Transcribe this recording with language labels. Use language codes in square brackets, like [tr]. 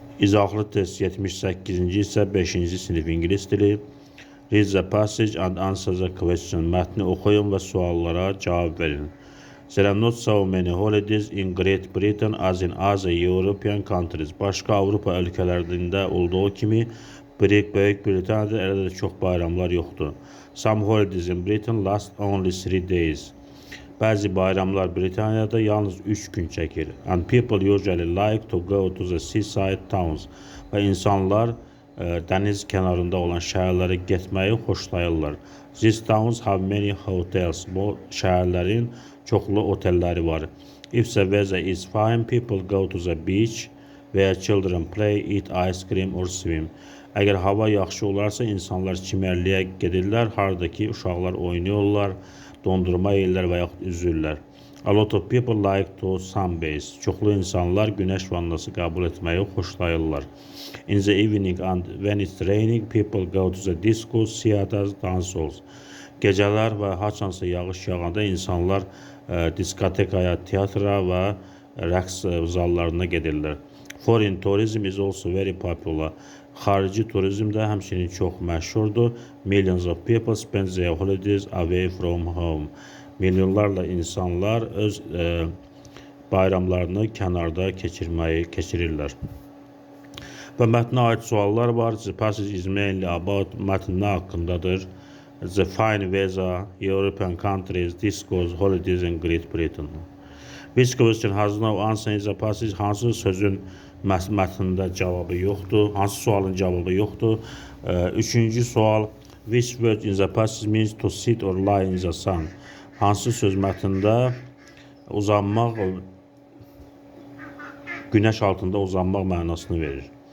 [az] İzahlı test 78-ci isə 5-ci sinif ingilis dili. [en] Read the passage and answer the question. [az] Mətni oxuyun və suallara cavab verin. [en] There are not so many holidays in Great Britain as in other European countries. [az] Başqa Avropa ölkələrində olduğu kimi Böyük Britaniyada elə də çox bayramlar yoxdur. [en] Some holidays in Britain last only 3 days. [az] Bəzi bayramlar Britaniyada yalnız 3 gün çəkir. [en] And people usually like to go to the seaside towns. [az] Və insanlar dəniz kənarında olan şəhərlərə getməyi xoşlayırlar. [en] These towns have many hotels. [az] Bu şəhərlərin çoxlu otelləri var. [en] If the weather is fine, people go to the beach where children play, eat ice cream or swim. [az] Əgər hava yaxşı olarsa, insanlar çimərliyə gedirlər, haradakı uşaqlar oynayırlar, dondurma yeyirlər və yaxud üzürlər. [en] A lot of people like to sunbathe. [az] Çoxlu insanlar günəş vannası qəbul etməyi xoşlayırlar. [en] In the evening and when it's raining, people go to the discos, theaters, dance halls. [az] Gecələr və haçansa yağış yağanda insanlar diskotekaya, teatra və rəqs zallarına gedirlər. [en] Foreign tourism is also very popular. [az] Xarici turizm də həmçinin çox məşhurdur. [en] Millions of people spend their holidays away from home. [az] Milyonlarla insanlar öz bayramlarını kənarda keçirirlər. Və mətnə aid suallar var. [en] The passage is mainly about [az] mətn nə haqqındadır? [en] The fine weather, European countries, discos, holidays in Great Britain. Which question has no answer in the passage? [az] Hansı sözün mətnində cavabı yoxdur? Hansı sualın cavabı yoxdur? Üçüncü sual. [en] Which word in the passage means to sit or lie in the sun? [az] Hansı söz mətnində uzanmaq, günəş altında uzanmaq mənasını verir?